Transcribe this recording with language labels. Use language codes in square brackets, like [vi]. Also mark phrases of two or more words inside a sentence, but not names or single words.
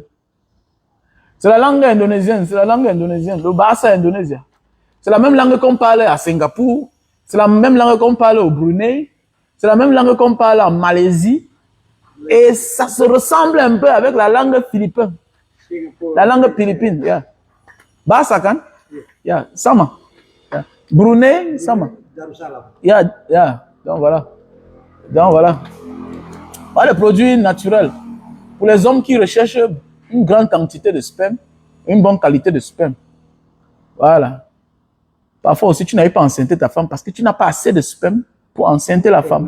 [fr] C'est la langue indonésienne, c'est la langue indonésienne, le bahasa indonésien. C'est la même langue qu'on parle à Singapour, c'est la même langue qu'on parle au Brunei, c'est la même langue qu'on parle en Malaisie, et ça se ressemble un peu avec la langue philippine. Singapura. La langue philippine, yeah. [ms] Bahasa kan? Yeah, sama. Yeah. Brunei, sama. Darussalam. [en] Yeah, yeah. [fr] Donc voilà. Donc voilà. Voilà les produits naturels. Pour les hommes qui recherchent une grande quantité de sperme, une bonne qualité de sperme. Voilà. Parfois aussi, tu n'arrives pas à enceinter ta femme parce que tu n'as pas assez de sperme pour enceinter la femme.